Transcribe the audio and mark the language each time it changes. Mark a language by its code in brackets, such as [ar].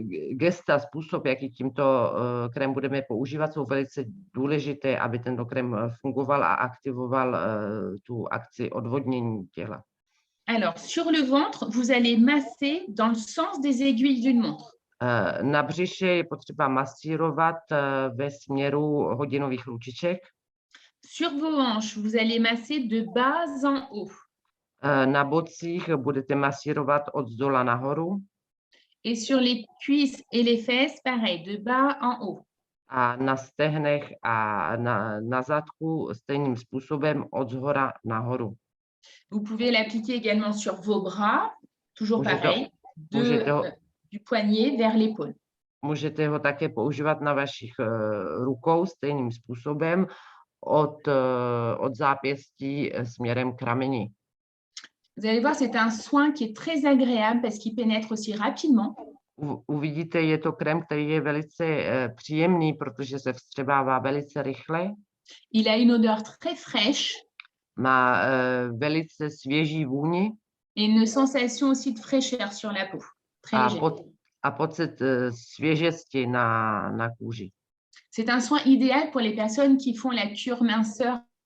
[cs] Gesta, způsob, jaký tímto krém budeme používat, jsou velice důležité, aby tento krém fungoval a aktivoval tu akci odvodnění těla. [fr] Alors, sur le ventre, vous allez masser dans le sens des aiguilles d'une montre. [cs] Na břiše je potřeba masírovat ve směru hodinových ručiček. [fr] Sur vos hanches, vous allez masser de bas en haut. [cs] Na bocích budete masírovat od zdola nahoru. [fr] Et sur les cuisses et les fesses, pareil, de bas en haut. [cs] A na stehnech a na zadku stejným způsobem od zhora nahoru. [fr] Vous pouvez l'appliquer également sur vos bras, toujours pareil, du poignet vers l'épaule. [cs] Můžete ho také používat na vašich rukou stejným způsobem od zápěstí směrem k rameni. [fr] Vous allez voir, c'est un soin qui est très agréable parce qu'il pénètre aussi rapidement. [cs] Uvidíte, je to krém, který je velice příjemný, protože se vstřebává velice rychle. [fr] Il a une odeur très fraîche. [cs] Má velice svěží vůni. [fr] Et une sensation aussi de fraîcheur sur la peau. Très léger. [cs] A pocit svěžesti na kůži. [fr] C'est un soin idéal pour les personnes qui font la cure minceur.